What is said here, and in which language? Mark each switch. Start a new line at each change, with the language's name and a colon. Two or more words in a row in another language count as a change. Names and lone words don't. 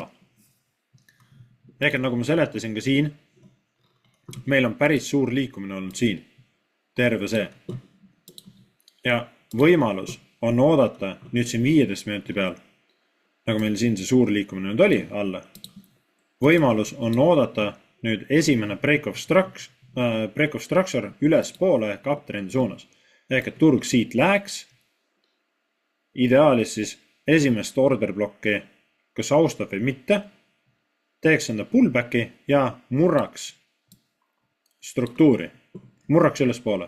Estonian: Ehk et nagu ma seletasin ka siin, meil on päris suur liikumine olnud siin, terve see. Ja võimalus on oodata nüüd siin 15 minuti peal, nagu meil siin see suur liikumine nüüd oli alla. Võimalus on oodata nüüd esimene
English: break of structure
Estonian: üles poole ehk uptrendi suunas. Ehk et turg siit läheks, ideaalis siis esimest
English: order blokki
Estonian: kas austab või mitte, teeks enda pullbacki ja murraks struktuuri, murraks ülespoole.